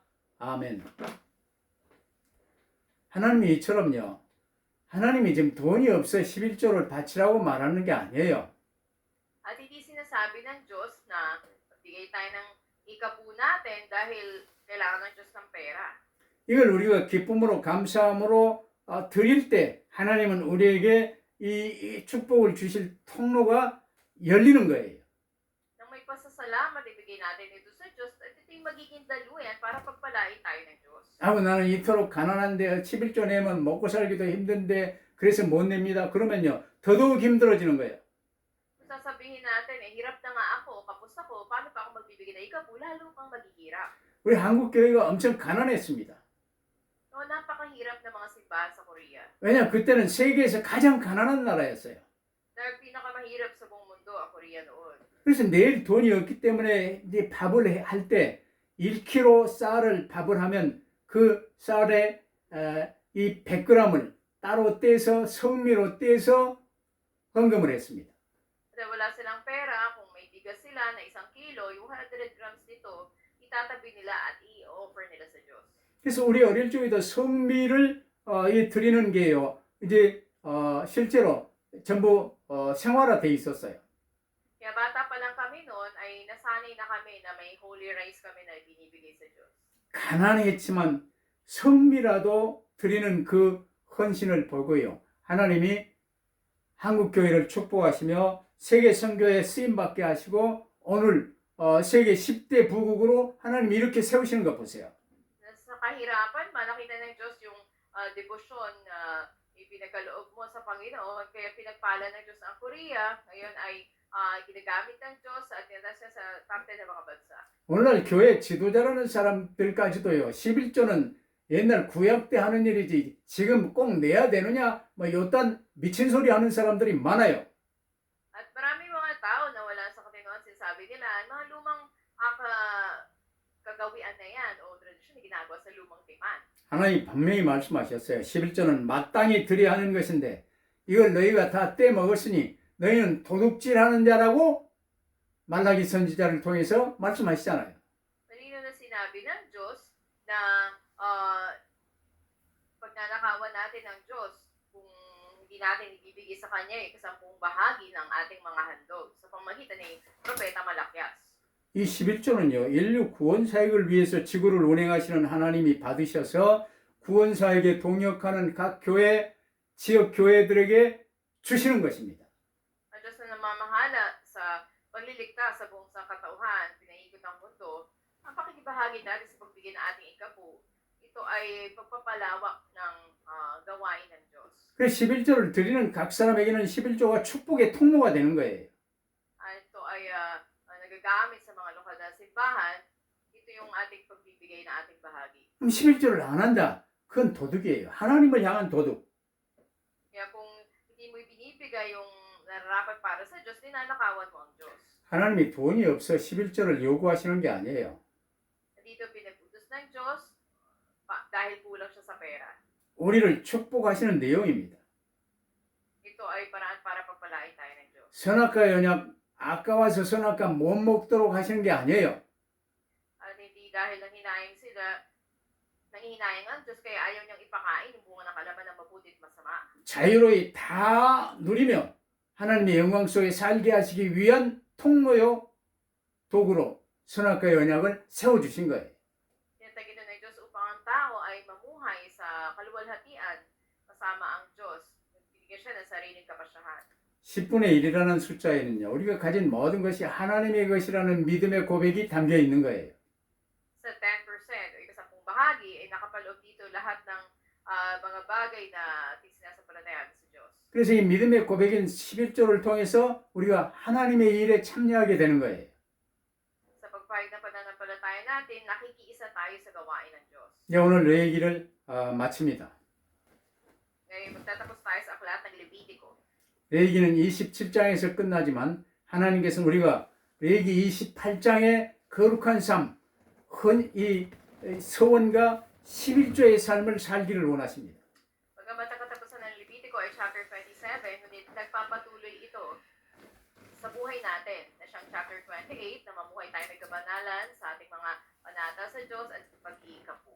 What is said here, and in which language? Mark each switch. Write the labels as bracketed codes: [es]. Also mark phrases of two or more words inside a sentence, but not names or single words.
[ko] 아멘. 하나님이 이처럼요. 하나님이 지금 돈이 없어 11조를 바치라고 말하는 게 아니에요. [tl] At hindi sinasabi ng Diyos na magbigay tayo ng ikapu natin dahil kailangan ng Diyos ng pera. [ko] 이걸 우리가 기쁨으로 감사함으로 드릴 때 하나님은 우리에게 이 축복을 주실 통로가 열리는 거예요. [tl] Nang may pasasalamat, ibigay natin ito sa Diyos at ito yung magiging daluyan para pagpalain tayo ng Diyos. [ko] 아우 나는 이토록 가난한데 11조 내면 먹고 살기도 힘든데 그래서 못 냅니다. 그러면요 더더욱 힘들어지는 거예요. [tl] Kung sasabihin natin, hirap na nga ako, kapos ako, paano pa ako magbibigay na ikapu, lalo kang maghihirap. [ko] 우리 한국 교회가 엄청 가난했습니다. [tl] No, napakahirap ng mga simbahan sa Korea. [ko] 왜냐 그때는 세계에서 가장 가난한 나라였어요. [tl] Dahil pinakamahirap sa buong mundo ang Korea noon. [ko] 그래서 내일 돈이 없기 때문에 이제 밥을 할 때 1kg 쌀을 밥을 하면 그 쌀에 이 100g을 따로 떼서 성미로 떼서 헌금을 했습니다. [tl] Dahil wala silang pera, kung may bigas sila na 1 kilo, yung 100 grams nito, itatabi nila at i-offer nila sa Diyos. [ko] 그래서 우리 어릴 적에도 성미를 드리는 게요. 이제 실제로 전부 생활화돼 있었어요. [tl] Kaya bata pa lang kami noon, ay nasanay na kami na may [en] holy rice [tl] kami na binibigay sa Diyos. [ko] 가난했지만 성미라도 드리는 그 헌신을 보고요. 하나님이 한국 교회를 축복하시며 세계 선교에 쓰임 받게 하시고 오늘 세계 10대 부국으로 하나님이 이렇게 세우시는 거 보세요. [tl] Sa kahirapan, nakita ng Diyos yung debosyon na ipinagkaloob mo sa Panginoon. Kaya pinagpala ng Diyos ang Korea. Ngayon ay ginagamit ng Diyos at tinatasa sa top 10 ng mga bansa. [ko] 오늘날 교회 지도자라는 사람들까지도요. 11조는 옛날 구약 때 하는 일이지 지금 꼭 내야 되느냐 뭐 요딴 미친 소리 하는 사람들이 많아요. [tl] At marami mga tao na wala sa Panginoon, sinasabi nila, mga lumang kagawian na yan o tradisyon na ginagawa sa lumang tipan. [ko] 하나님 분명히 말씀하셨어요. 11조는 마땅히 드려야 하는 것인데 이걸 너희가 다 떼먹었으니 너희는 도둑질하는 자라고 말라기 선지자를 통해서 말씀하시잖아요. [tl] Malino na sinabi ng Diyos na pagnanakawan natin ng Diyos kung hindi natin ibibigay sa Kanya yung kasampung bahagi ng ating mga handog sa pamagitan ni Propeta Malakias. [ko] 이 11조는요. 인류 구원 사역을 위해서 지구를 운행하시는 하나님이 받으셔서 구원 사역에 동역하는 각 교회, 지역 교회들에게 주시는 것입니다. [tl] Ang Diyos na namamahala sa pagliligtas sa buong sangkatauhan, pinaikot ang mundo, ang pakikibahagi natin sa pagbigay ng ating ikapu, ito ay pagpapalawak ng gawain ng Diyos. [ko] 그래서 11조를 드리는 각 사람에게는 11조가 축복의 통로가 되는 거예요. [tl] Ito ay nagagamit sa mga lokal na simbahan, ito yung ating pagbibigay na ating bahagi. [ko] 그럼 11조를 안 한다. 그건 도둑이에요. 하나님을 향한 도둑. [tl] Kaya kung hindi mo ibinibigay yung nararapat para sa Diyos, ninanakawan mo ang Diyos. [ko] 하나님이 돈이 없어 11조를 요구하시는 게 아니에요. [tl] Dito pinagutos ng Diyos dahil kulang siya sa pera. [ko] 우리를 축복하시는 내용입니다. [tl] Ito ay paraan para pagpalain tayo ng Diyos. [ko] 선악과 연약 아까워서 선악과 못 먹도록 하시는 게 아니에요. [tl] At hindi dahil nanghinayang sila, nanghihinayang ang Diyos, kaya ayaw niyang ipakain yung bunga ng kalaman ng mabuti at masama. [ko] 자유로이 다 누리며 하나님의 영광 속에 살게 하시기 위한 통로요 도구로 선악과 연약을 세워주신 거예요. [tl] Tinatagin na ng Diyos upang ang tao ay mamuhay sa kaluwalhatian kasama ang Diyos. Nagbibigay siya ng sariling kapasyahan. [ko] 10분의 1이라는 숫자에는요. 우리가 가진 모든 것이 하나님의 것이라는 믿음의 고백이 담겨 있는 거예요. [tl] ay nakapaloob dito lahat ng mga bagay na ating sinasampalatayaan sa Diyos. [ko] 그래서 이 믿음의 고백인 11조를 통해서 우리가 하나님의 일에 참여하게 되는 거예요. [tl] Sa pagpahayag ng pananampalataya natin, nakikiisa tayo sa gawain ng Diyos. [ko] 네, 오늘 내 얘기를 마칩니다. [tl] Ngayon, magtatapos tayo sa aklat ng Levitico. [ko] 레위기는 27장에서 끝나지만 하나님께서는 우리가 레위기 28장의 거룩한 삶, 이 서원과 11조의 삶을 살기를 원하십니다. [tl] Pagkamat ang katapusan ng Levitico ay chapter 27, ngunit nagpapatuloy ito sa buhay natin na siyang chapter 28 na mamuhay tayo may kabanalan sa ating mga panata sa Diyos at pag-iikapo.